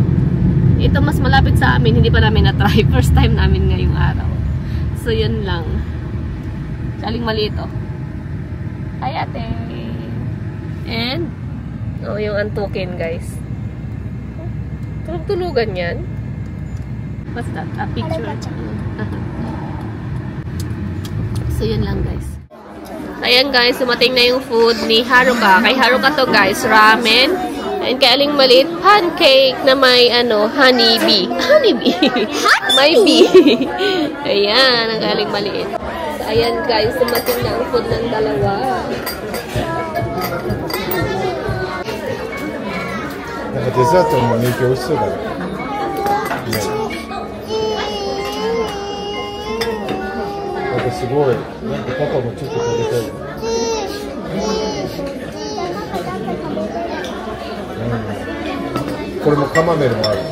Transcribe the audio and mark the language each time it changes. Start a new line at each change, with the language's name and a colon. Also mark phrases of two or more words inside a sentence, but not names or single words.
Filipino: Ito mas malapit sa amin, hindi pa namin na-try.
English: First time
Filipino: namin ngayong araw. So yun lang. Saling maliit oh. Hi ate. And oh, yung antukin guys. Tulog-tulugan yan.
English: What's that? A picture.
Filipino: So yun lang guys. Ayan guys, sumating na yung food ni Haruka. Kay Haruka to guys, ramen. And kay Aling Maliit, pancake na may ano,
English: honey bee. Honey bee.
Filipino: May bee. Ayan, ang Aling Maliit. So, ayan guys, sumating na ang food ng dalawa.
Japanese: Dessert もめっちゃ美味しそうだね。なんかすごい、なんかパパもちょっと食べたい。これもカマメルもある。